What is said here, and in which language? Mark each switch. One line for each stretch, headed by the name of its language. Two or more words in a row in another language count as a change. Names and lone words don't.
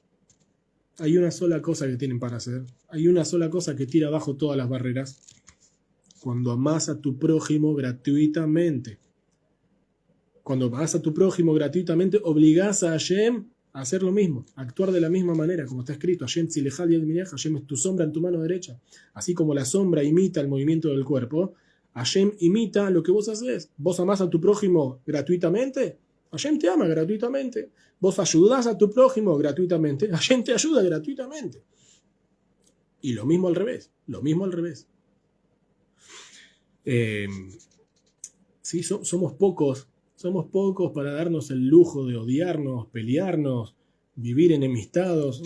Spanish: Hay una sola cosa que tienen para hacer. Hay una sola cosa que tira abajo todas las barreras. Cuando amás a tu prójimo gratuitamente. Cuando amás a tu prójimo gratuitamente, obligás a Hashem a hacer lo mismo, a actuar de la misma manera, como está escrito:
Hebrew: ה' צלך על יד ימינך,
Spanish: Hashem es tu sombra en tu mano derecha. Así como la sombra imita el movimiento del cuerpo, Hashem imita lo que vos haces. Vos amás a tu prójimo gratuitamente, Hashem te ama gratuitamente. Vos ayudás a tu prójimo gratuitamente, Hashem te ayuda gratuitamente. Y lo mismo al revés, Sí, somos pocos para darnos el lujo de odiarnos, pelearnos, vivir enemistados.